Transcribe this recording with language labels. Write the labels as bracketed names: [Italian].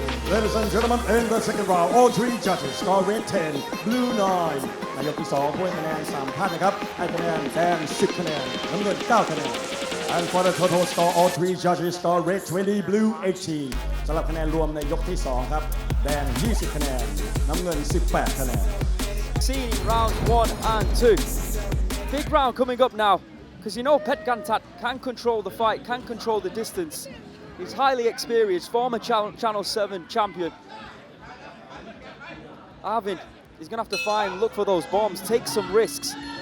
[English] Ladies and gentlemen, in the second round, all three judges score red 10, blue 9. [Thai] นายกที่2ผู้ให้คะแนน3ท่านนะครับให้คะแนนแดง10คะแนนน้ำเงิน9คะแนน [English] And for the total score, all three judges score red 20, blue 18. [Thai] สำหรับคะแนนรวมในยกที่2ครับแดง20คะแนนน้ำเงิน18คะแนน [English] See rounds 1 and 2. Big round coming up now, because you know Petchkantat can control the fight, can control the distance. He's highly experienced, former Channel 7 champion. Arvin is going to have to look for those bombs, take some risks.